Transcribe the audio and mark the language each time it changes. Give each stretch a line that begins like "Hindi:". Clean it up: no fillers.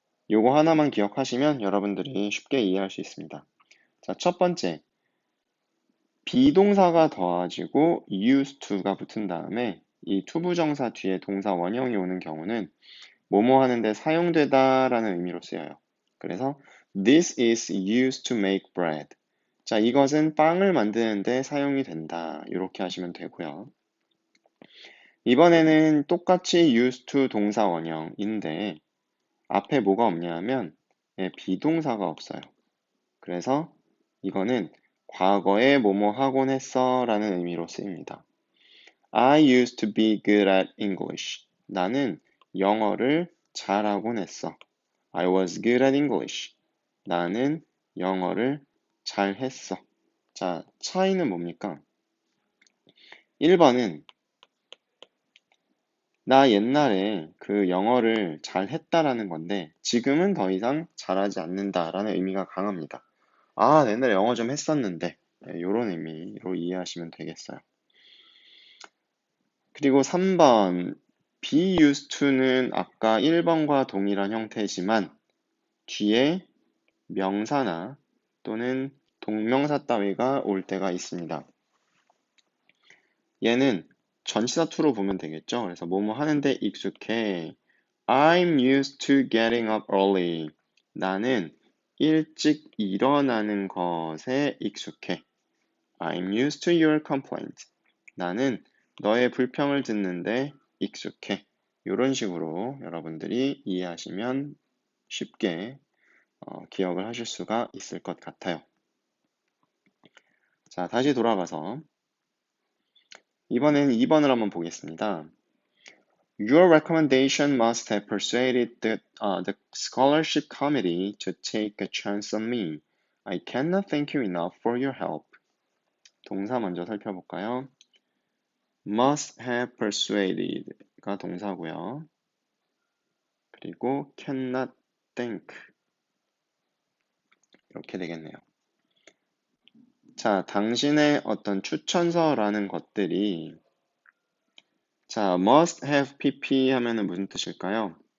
Korean: 요거 하나만 기억하시면 여러분들이 쉽게 이해할 수 있습니다. 자, 첫 번째, 비동사가 더해지고 used to가 붙은 다음에 이 투부정사 뒤에 동사 원형이 오는 경우는 뭐뭐 하는데 사용되다라는 의미로 쓰여요.
English: 그래서 this is used to make bread.
Korean: 자, 이것은 빵을 만드는데 사용이 된다. 이렇게 하시면 되고요. 이번에는 똑같이 used to 동사 원형인데 앞에 뭐가 없냐 하면 비동사가 없어요. 그래서 이거는 과거에 뭐뭐 하곤 했어 라는 의미로 쓰입니다.
English: I used to be good at English.
Korean: 나는 영어를 잘하곤 했어.
English: I was good at English.
Korean: 나는 영어를 잘했어. 자, 차이는 뭡니까? 1번은 나 옛날에 그 영어를 잘했다라는 건데 지금은 더 이상 잘하지 않는다라는 의미가 강합니다. 아, 나 옛날에 영어 좀 했었는데 이런 의미로 이해하시면 되겠어요. 그리고 3번 be used to는 아까 1번과 동일한 형태지만 뒤에 명사나 또는 동명사 따위가 올 때가 있습니다. 얘는 전치사 to로 보면 되겠죠. 그래서 뭐뭐 하는데 익숙해.
English: I'm used to getting up early.
Korean: 나는 일찍 일어나는 것에 익숙해.
English: I'm used to your complaint.
Korean: 나는 너의 불평을 듣는데 익숙해. 이런 식으로 여러분들이 이해하시면 쉽게 기억을 하실 수가 있을 것 같아요. 자, 다시 돌아가서 이번엔 2번을 한번 보겠습니다.
English: Your recommendation must have persuaded the scholarship committee to take a chance on me. I cannot thank you enough for your help.
Korean: 동사 먼저 살펴볼까요?
English: must have persuaded가 동사고요.
Korean: 그리고 cannot thank 이렇게 되겠네요. 자, 당신의 어떤 추천서라는 것들이 자, must have pp 하면은 무슨 뜻일까요?